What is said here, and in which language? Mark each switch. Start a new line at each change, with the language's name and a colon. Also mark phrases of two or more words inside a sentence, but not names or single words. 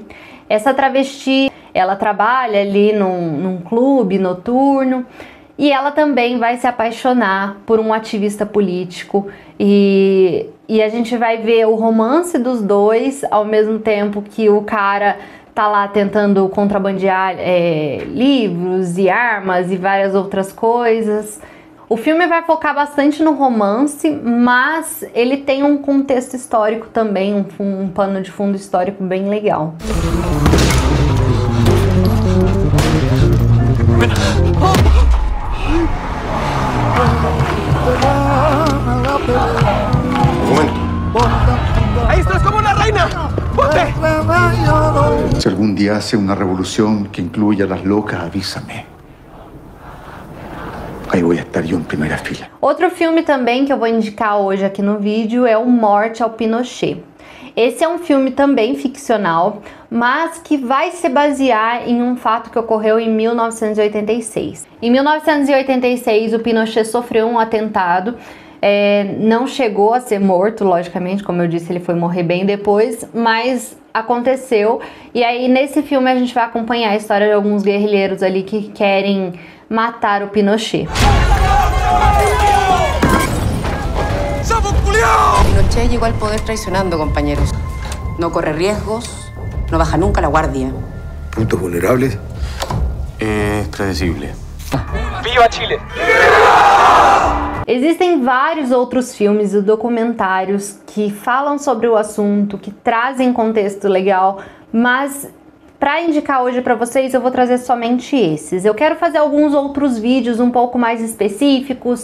Portuguese: Essa travesti, ela trabalha ali num clube noturno e ela também vai se apaixonar por um ativista político e a gente vai ver o romance dos dois ao mesmo tempo que o cara tá lá tentando contrabandear livros e armas e várias outras coisas. O filme vai focar bastante no romance, mas ele tem um contexto histórico também, um pano de fundo histórico bem legal.
Spanish: ¡Ahí estás como una reina! ¡Ponte! Si algún día hace una revolución que incluya a las locas, avísame.
Portuguese: Aí vou estar eu em primeira fila. Outro filme também que eu vou indicar hoje aqui no vídeo é o Morte ao Pinochet. Esse é um filme também ficcional, mas que vai se basear em um fato que ocorreu em 1986. Em 1986, o Pinochet sofreu um atentado, não chegou a ser morto, logicamente, como eu disse, ele foi morrer bem depois, mas aconteceu. E aí, nesse filme, a gente vai acompanhar a história de alguns guerrilheiros ali que querem matar o Pinochet.
Spanish: Pinochet llegó al poder traicionando, compañeros. No corre riesgos, no baja nunca la guardia. ¿Puntos vulnerables? Es predecible. ¡Viva Chile!
Portuguese: Existem vários outros filmes e documentários que falam sobre o assunto, que trazem contexto legal, mas para indicar hoje para vocês, eu vou trazer somente esses. Eu quero fazer alguns outros vídeos um pouco mais específicos.